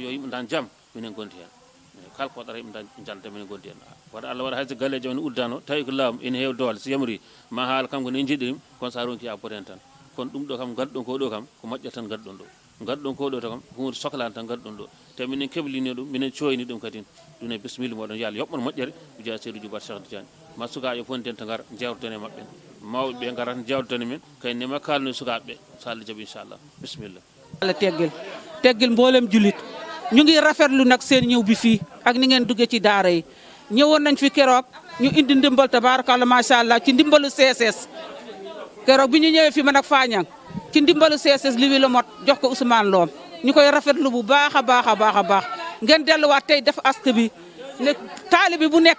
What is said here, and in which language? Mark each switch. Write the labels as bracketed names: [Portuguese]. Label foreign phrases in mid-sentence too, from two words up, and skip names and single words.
[Fula] yo yimɓe dan jaam minen gonti hen kala ko waɗata yimɓe dan jalta minen gonti hen waɗa Allah waɗa hayso galleji on uddano tawi ko laamu ene heewi doole so yamri ma haala kam ko ne jiɗɗirim kono sa ronki a boot hen tan kono ɗum ɗo kam gadduɗon ko ɗo kam ko moƴƴata tan gadduɗon ɗo gadduɗon ko ɗo to kam hunde sohlani tan gadduɗon ɗo te minen keblini ɗum minen coyni ɗum kadi ɗum e bisimilla moɗon yo Allah yoɓɓon moƴƴere wiya Seydou Diouf Cheikh Tidiane ma sukaɓe fof nden to gara jewtoden e mabɓe mawɓe ɓe garata jewtoden e men kayne ma kalno sukaɓeɓe so Allah jaaɓi inchallah bisimilla [Wolof] Allah teggel mboolem julit ñu ngi rafetlu nag seen ñëw bi fii ak ni ngeen duggee ci daara yi ñëwoon nañ fi keroog ñu indi ndimbal [Arabic] تبارك الله ما شاء الله [Wolof] ci ndimbalu CSS keroog bi ñu ñëwee fi man ak Fañang ci ndimbalu CSS li wi la mot jox ko Ousmane Loom ñu koy rafetlu bu baax a baax a baax a baax ngeen delluwaat tey def ask bi ne taalibe bu nekk